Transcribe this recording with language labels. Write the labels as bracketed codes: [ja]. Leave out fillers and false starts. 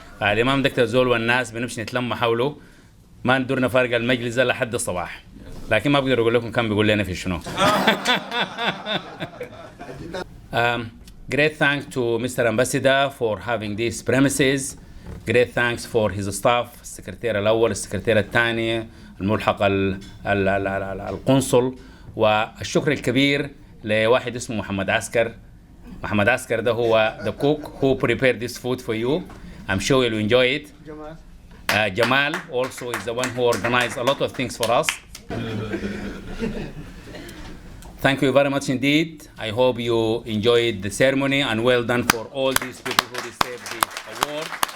[ar] الإمام دكتور زول والناس بنمشي نتلم حوله ما ندورنا فارق المجلس ده لحد الصباح، لكن ما بقدر أقول لكم كم بيقول لنا في شنو. [en] Great thanks to Mr. Ambassador for having these premises. Great thanks for his staff, [ar] السكرتير الأول، السكرتير الثاني، الملحق القنصل، والشكر الكبير لواحد اسمه محمد عسكر. محمد عسكر ده هو [en] the cook who prepared this food for you. I'm sure you'll enjoy it. Jamal also is the one who organized a lot of things for us. Thank you very much indeed. I hope you enjoyed the ceremony, and well done for all these people who received the award.